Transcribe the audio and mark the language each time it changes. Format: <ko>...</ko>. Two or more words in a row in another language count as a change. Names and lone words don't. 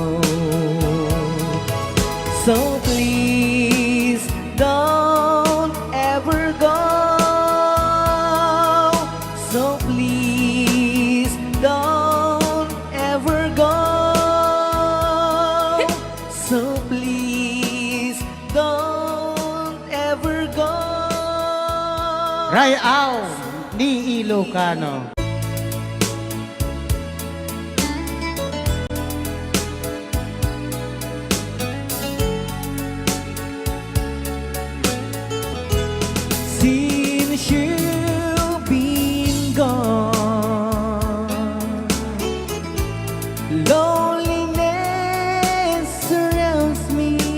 <en>So please don't ever go. So please don't ever go. So please don't ever go.</en> <ilo>Rayaw ni Ilocano.</ilo> <en>Since you've been gone, loneliness surrounds me.</en>